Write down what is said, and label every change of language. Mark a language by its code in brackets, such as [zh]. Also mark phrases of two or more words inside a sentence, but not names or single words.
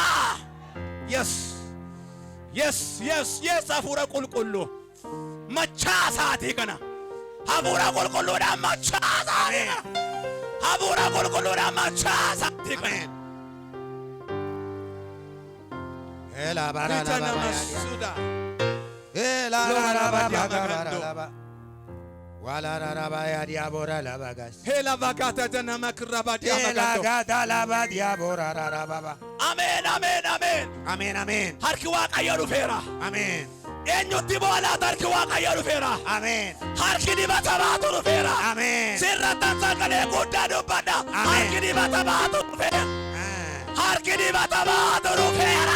[en] Yes. Yes, yes, yes. [om] Hafuura qulqulluu. Machaasaatii kana. Hafuura qulqulluudhaan machaasaatii kana. Hafuura qulqulluudhaan machaasaatii kana. Ela bara la Ritana ba. masuda. Ela Lora la ba badia ba magando. la ba. Wala la ba ya diabora la bagas. Hela vakata jana makrabadia Ela magando. gata la ba diabora la ba. Amen, amen, amen. Amen, amen. Harki waaqayyo dhufeera. Amen. Eenyutti boolaat harki waaqayyo dhufeera. Amen. Harki dibata baatu dhufeera. Amen. Sirrattan sagalee guddaa dubbadha. Harki dibata baatu dhufeera. Harki dibata baatu dhufeera.